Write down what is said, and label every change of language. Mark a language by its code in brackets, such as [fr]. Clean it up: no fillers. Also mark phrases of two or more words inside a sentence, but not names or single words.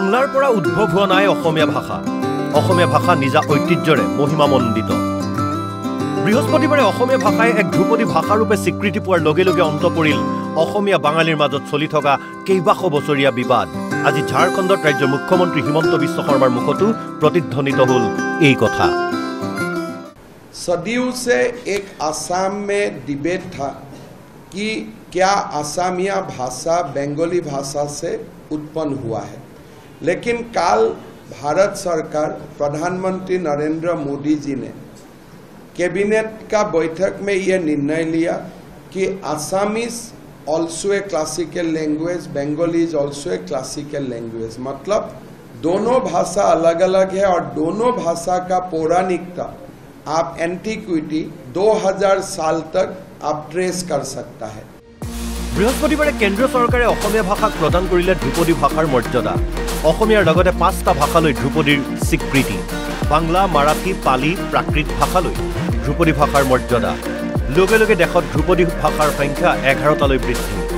[as] পৰা উদ্ভৱ হোৱা নাই অসমীয়া ভাষা। অসমীয়া ভাষা নিজা ঐতিহ্যৰে মহিমামণ্ডিত। বৃহস্পতিবাৰে অসমীয়া ভাষাই এক ধ্ৰুপদী ভাষাৰূপে স্বীকৃতি পোৱাৰ লগে লগে অন্ত পৰিল অসমীয়া বাঙালীৰ মাজত চলি থকা কেইবাশ বছৰীয়া বিবাদ। আজি ঝাৰখণ্ডত ৰাজ্যৰ মুখ্যমন্ত্ৰী হিমন্ত বিশ্ব শৰ্মাৰ মুখতো প্ৰতিধ্বনিত হ'ল এই কথা। [hi] सदियों से एक असम में डिबेट था कि क्या असमिया भाषा बंगाली भाषा से उत्पन्न हुआ है, लेकिन कल भारत सरकार प्रधानमंत्री नरेंद्र मोदी जी ने कैबिनेट का बैठक में यह निर्णय लिया कि [en] Assamese also a classical language, Bengali is also a classical language. [hi] मतलब दोनों भाषा अलग अलग है और दोनों भाषा का पौराणिकता आप एंटीक्विटी 2000 साल तक आप ट्रेस कर सकता है। [as] বৃহস্পতিবাৰে কেন্দ্ৰীয় চৰকাৰে অসমীয়া ভাষাক প্ৰদান কৰিলে ধ্ৰুপদী ভাষাৰ মৰ্যাদা। অসমীয়াৰ লগতে 5টা ভাষালৈ ধ্ৰুপদীৰ স্বীকৃতি। বাংলা, মাৰাঠী, পালি, প্ৰাকৃত ভাষালৈ ধ্ৰুপদী ভাষাৰ মৰ্যাদা। লগে লগে দেশত ধ্ৰুপদী ভাষাৰ সংখ্যা 11টালৈ বৃদ্ধি।